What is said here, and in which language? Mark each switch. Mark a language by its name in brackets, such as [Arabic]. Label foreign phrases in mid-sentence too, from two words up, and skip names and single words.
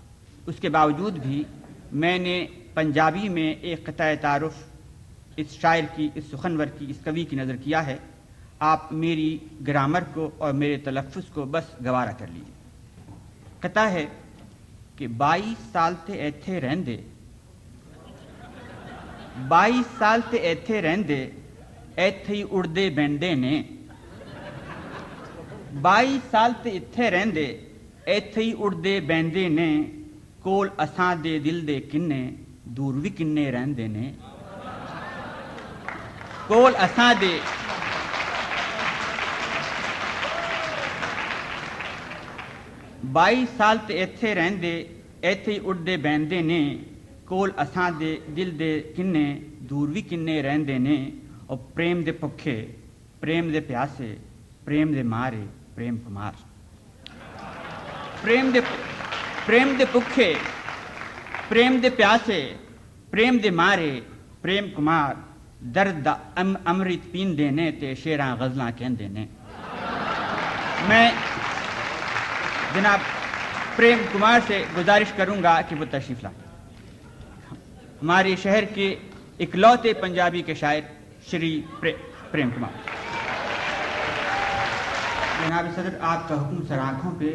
[Urdu] اس کے باوجود بھی میں نے پنجابی میں ایک قطعہ تعارف اس شاعر کی، اس سخنور کی، اس کوی کی نظر کیا ہے۔ آپ میری گرامر کو اور میرے تلفظ کو بس گوارا کر لیجیے۔ قطعہ ہے کہ [Punjabi] 22 سال تے ایتھے رہندے 22 سال تے ایتھے رہندے ایتھے ہی اڑدے بہندے نے 22 سال تے ایتھے رہندے ایتھے ہی اڑدے بہندے نے کول اساں دے دل دے کنے دور بھی کنے رہندے نے کول اساں دے 22 سال تے ایتھے رہندے ایتھے ہی اڑدے بہندے نے کول اساں دے دل دے کنے دور بھی کنے رہندے نے اور پریم دے پکھے پریم دے پیاسے پریم دے مارے پریم کمار پریم دے پکھے پریم دے پیاسے پریم دے مارے پریم کمار درد دا امرت پیندے نے تے شیراں غزلاں کہندے نے۔ [Urdu] میں جناب پریم کمار سے گزارش کروں گا کہ وہ تشریف لائیں۔ ہمارے شہر کے اکلوتے پنجابی کے شاعر شری پریم کمار۔ جناب صدر، آپ کا حکم سر آنکھوں پہ۔